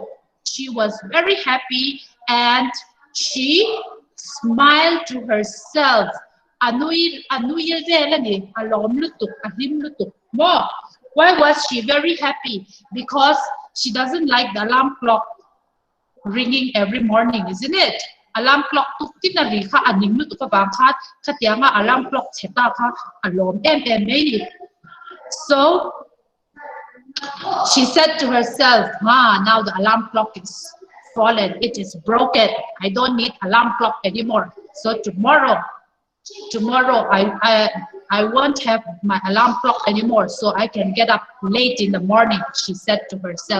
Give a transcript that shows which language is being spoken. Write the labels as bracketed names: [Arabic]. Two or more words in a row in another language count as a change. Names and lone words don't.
[English] She was very happy and she smiled to herself. Why was she very happy? Because she doesn't like the alarm clock ringing every morning, isn't it? Alarm clock [Hakha Chin] tuk tinari ka aning lu tuk bang khat khatyanga [English] alarm clock [Hakha Chin] cheta ka alom em. [English] So she said to herself, now the alarm clock is fallen, it is broken. I don't need alarm clock anymore. So tomorrow I won't have my alarm clock anymore, so I can get up late in the morning, she said to herself.